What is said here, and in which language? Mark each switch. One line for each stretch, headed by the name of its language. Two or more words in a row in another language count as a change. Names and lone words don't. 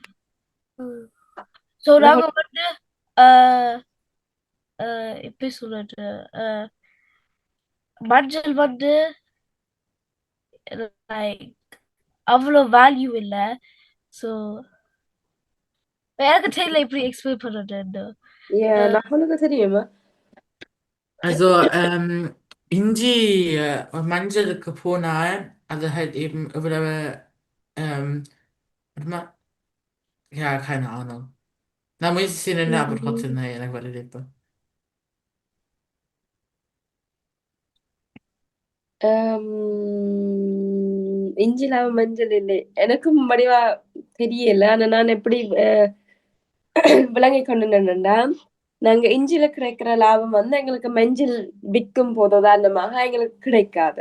Tamil: so நாங்க வந்து எப்படி சொல்றது, மஞ்சள் வந்து லைக் அவ்வளோ வேல்யூ இல்ல. so எனக்கு தெரியல எப்படி எக்ஸ்பிளைன் பண்றது. உங்களுக்கு தெரியுமா?
German: Also
Tamil: இஞ்சி மஞ்சளுக்கு போனால் அது
German: halt eben இவ்வளவு ja, keine Ahnung. Na, muss ich sie nennen, aber trotzdem, nein,
Tamil: எனக்கு வரல இப்ப. இஞ்சி லாபம் மஞ்சள் இல்லை. எனக்கும் வடிவா தெரியல. ஆனா நான் எப்படி விளங்கி கொண்டுட்டேன்னா, நாங்க இஞ்சில கிடைக்கிற லாபம் வந்து எங்களுக்கு மஞ்சள் விற்கும் போது உதாரணமாக எங்களுக்கு கிடைக்காது.